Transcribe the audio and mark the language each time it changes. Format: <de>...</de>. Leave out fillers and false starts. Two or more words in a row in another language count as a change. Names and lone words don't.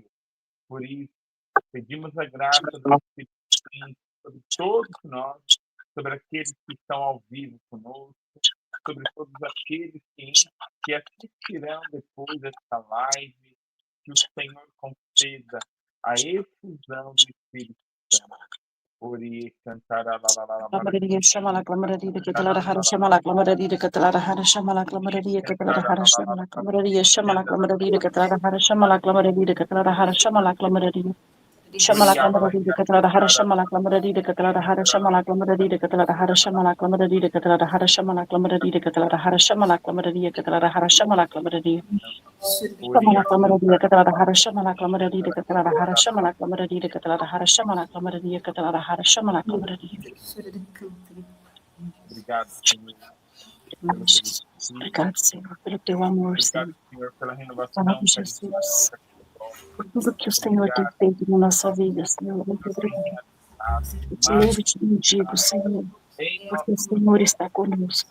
<pt>Por isso, pedimos a graça do Espírito Santo sobre todos nós, sobre aqueles que estão ao vivo conosco, sobre todos aqueles que assistirão depois desta live, que o Senhor conceda a efusão do Espírito Santo. Ori cantará Clamaria, chama lá, clamaria, que te larahara, chama lá, clamaria, que te larahara, chama lá, clamaria, que te larahara, chama lá, clamaria, chama lá, clamaria, que te larahara, chama lá, clamaria, que te larahara, chama lá, clamaria. Shamala Clamaradida Catrahara Shamala Clamaradida Catrahara Shamala Clamaradida Catrahara Shamala Clamaradida Catrahara Shamala Clamaradida Catrahara Shamala Clamaradida Catrahara Shamala Clamaradida Shamala Clamaradida Catrahara Shamala Clamaradida Catrahara Shamala Clamaradida Catrahara Shamala Clamaradida Catrahara Shamala Clamaradida. Obrigado, Senhor. Obrigado, Senhor, pelo teu amor, Senhor. Obrigado, Senhor, pela renovação. Jesus. Por tudo que o Senhor tem feito na nossa vida, Senhor. Muito obrigado. Eu te louvo e te bendigo, Senhor, porque o Senhor está conosco.</pt>